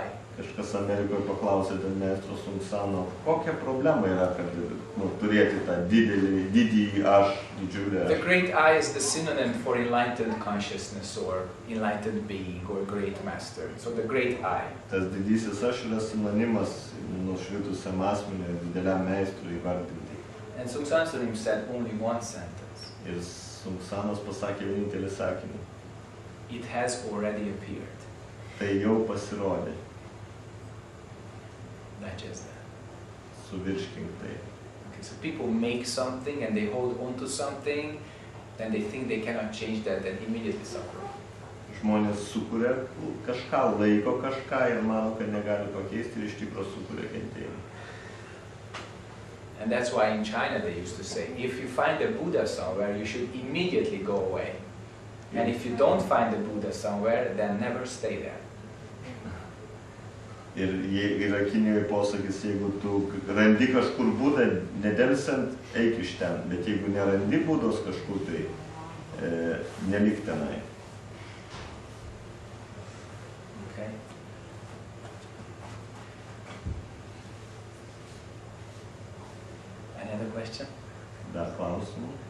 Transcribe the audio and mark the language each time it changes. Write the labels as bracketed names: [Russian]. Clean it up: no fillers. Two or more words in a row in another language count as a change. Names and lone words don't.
[Lithuanian] Kažkas Amerikoje paklausė Zen meistro Sung Sano, kokia problema yra, kad turėti tą didįjį aš, didžiulę. [English] The great I is the synonym for enlightened consciousness or enlightened being or great master. So the great I. [Lithuanian] Tas didysis aš yra sinonimas nušvitusiam asmeniui, dideliam meistrui įvardinti. [English] And Sung San Sunim said only one sentence. [Lithuanian] Ir Sung Sanas pasakė vienintelį sakinį. [English] It has already appeared. [Lithuanian] Tai jau pasirodė. [English] Digest that. [Lithuanian] Suvirškink tai. [English] Okay, so people make something and they hold on to something, then they think they cannot change that, then immediately suffer. [Lithuanian] Žmonės sukuria kažką, laiko kažką ir mano, kad negali pakeisti ir iš tikro sukuria kentėjimą. [English] And that's why in China they used to say, if you find a Buddha somewhere, you should immediately go away. And if you don't find a Buddha somewhere, then never stay there. [Lithuanian] Ir yra Kinijoje posakis, jeigu tu randi kažkur Budą, nedelsiant eik iš ten, bet jeigu nerandi Budos kažkur, tai nelik tenai. [English] Okay. Any other question? [Lithuanian] Dar klausimų?